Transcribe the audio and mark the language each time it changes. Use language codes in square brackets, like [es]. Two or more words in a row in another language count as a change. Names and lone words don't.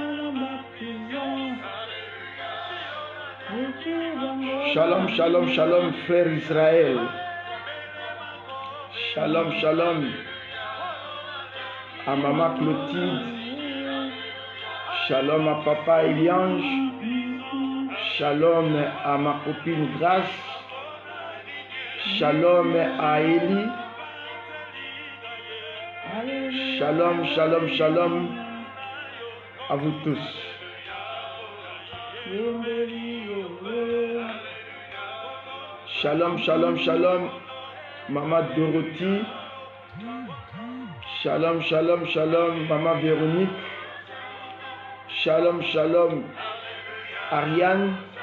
[he] שלום שלום שלום, frère Israël. שלום שלום [fr] à maman Clotilde. Shalom à papa Eliange. Shalom à ma copine Grace. Shalom à Élie. [he] שלום שלום שלום [fr] à vous tous. [he] שלום שלום שלום, maman Dorothy. שלום שלום שלום, [fr] maman Véronique. [he] שלום שלום, Ariane.